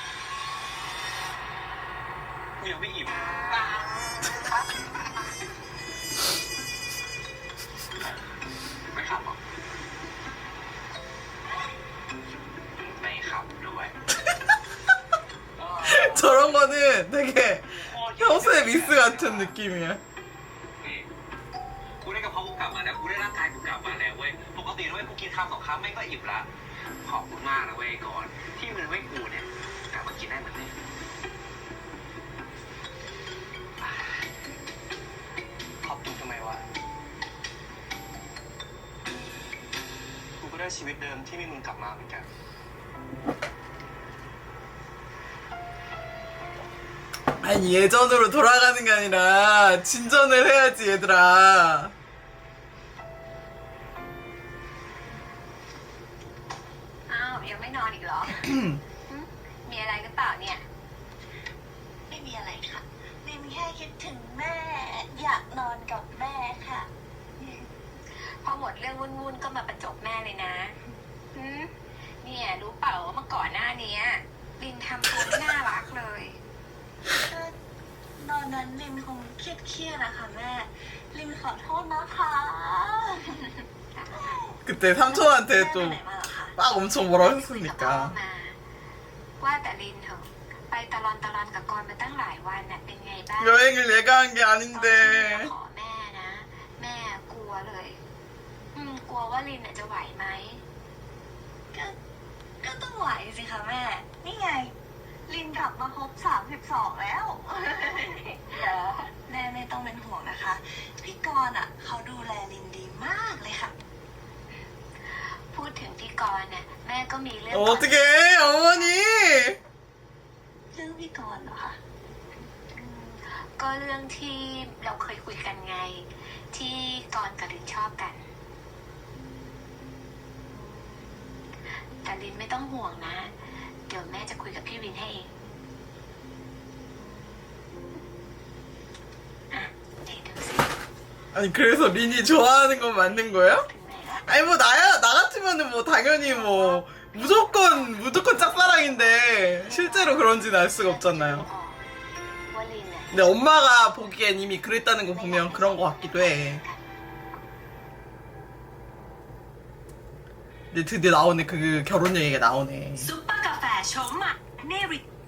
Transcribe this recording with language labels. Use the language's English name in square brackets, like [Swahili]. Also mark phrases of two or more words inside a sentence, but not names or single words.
[Thai] กูยังไม่อิ่มไม่ขับหรอไม่ขับด้วย [Korean] 저런 거는 되게 평소에 미스 같은 느낌이야. [Thai] นี่กูได้กระเพาะกูกลับมาแล้วกูได้ร่างกายกูกลับมาแล้วเว้ยปกติด้วยกูกินข้าว2 คำแม่งก็อิ่มละขอบคุณมากนะเว้ยก่อนที่มึงไม่กูเนี่ยกลับมากินได้เหมือนเดิมขอบคุณทำไมวะกูก็ได้ชีวิตเดิมที่มีมึงกลับมาเหมือนกัน [Korean] 아니 예전으로 돌아가는 게 아니라 진전을 해야지 얘들아. [Thai] อ้าวยังไม่นอนอีกเหรอ มีอะไรหรือเปล่าเนี่ย ไม่มีอะไรค่ะลินแค่คิดถึงแม่ อยากนอนกับแม่ค่ะ พอหมดเรื่องวุ่นๆก็มาประจบแม่เลยนะหืมเนี่ยรู้เปล่าว่าเมื่อก่อนหน้าเนี้ยลินทำตัวไม่น่ารักเลย ก็ตอนนั้นลินคงเครียดๆอะค่ะแม่ ลินขอโทษนะคะ [Korean] 그때 삼촌한테 [Thai] แม่ไป [Korean] 또 [Thai] ไหนมาเหรอคะ [Korean] 막 엄청 뭐라 [Thai] คุยกับพ่อ [Korean] 했으니까. [Thai] มา ว่าแต่ลินเถอะไปตะลอนกับกรมาตั้งหลายวันน่ะเป็นไงบ้าง [Korean] 여행을 얘가 한 게 [Thai] ตอนที่ [Korean] 아닌데. [Thai] มาขอแม่นะ แม่กลัวเลย กลัวว่าลินน่ะจะไหวไหม ก็ต้องไหวสิคะแม่ นี่ไง ลินกลับมาครบ32แล้ว แม่ไม่ต้องเป็นห่วงนะคะ พี่กรณ์อะเขาดูแลลินดีมากเลยค่ะ พูดถึงพี่กรณ์น่ะแม่ก็มีเรื่อง [Korean] 어떡해 어머니. [Thai] เรื่องพี่กรณ์เหรอคะ ก็เรื่องที่เราเคยคุยกันไง ที่กรณ์กับลินชอบกัน แต่ลินไม่ต้องห่วงนะ เดี๋ยวแม่จะคุยกับพี่วินให้เองอ่ะไหนดูสิ [Korean] 아니 그래서 린이 좋아하는 건 맞는 거야? [Thai] ถึงไหนแล้ว [Korean] 아니 뭐 나야 나 같으면은 뭐 당연히 뭐 무조건 짝사랑인데 실제로 그런지는 알 수가 [Thai] อ๋อ [Korean] 없잖아요. [Thai] ว่าลินน่ะ [Korean] 근데 엄마가 보기엔 이미 그랬다는 거 보면 그런 거 같기도 해. 근데 드디어 나오네 그 결혼 얘기가 나오네. [Thai] ซุปเปอร์กาแฟชมอ่ะเนริ